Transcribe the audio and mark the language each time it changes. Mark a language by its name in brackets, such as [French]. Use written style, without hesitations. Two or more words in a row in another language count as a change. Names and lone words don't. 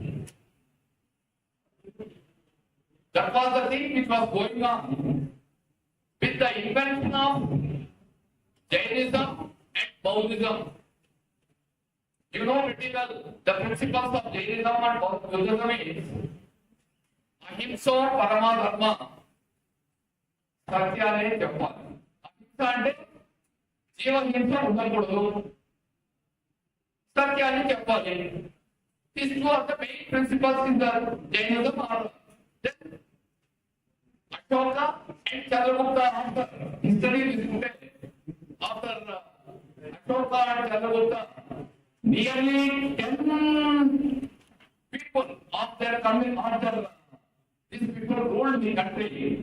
[English] That was the thing which was going on with the invention of Jainism and Buddhism. You know pretty well the principles of Jainism and Buddhism is [Sanskrit] अहिंसा परम धर्म. [Telugu] సత్యాలే చెప్పాలి. అహింస అంటే జీవహింస ఉండకూడదు, సత్యాన్ని చెప్పాలి. [English] These two are the main principles in the Jainism. Ashoka and Chandragupta after history is after Ashoka and Chandragupta, nearly 10 people of their coming after these people ruled the country.